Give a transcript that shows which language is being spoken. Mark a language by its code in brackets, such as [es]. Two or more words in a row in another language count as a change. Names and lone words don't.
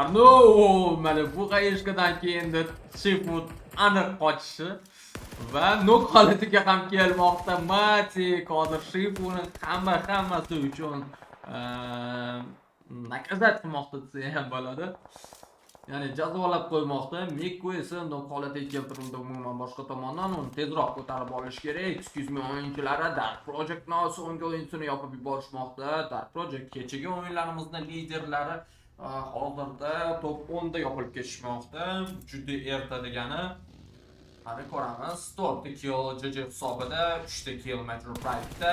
[uz] No, mana bu qayergadan keyin Shifu aniq qochishi va nok holatiga ham kelmoqda. Matik hozir Shifuni hammasi uchun nakazat qilmoqda desa ham bo'ladi. Ya'ni jazolab qo'ymoqda. Meko esa nok holatiga keltirildi umuman boshqa tomondan. Uni tezroq ko'tarib olish kerak. Excuse me o'yinchilari Dark Projectni so'nggi o'yinsini yopib yuborishmoqda. Dark Project kechagi o'yinlarimizning liderlari hozirda top 10 da yopilib ketishmoqda. Juda erta degani. Qani ko'ramiz. 4 kill G.G hisobida, 3 kill Major Pride-da.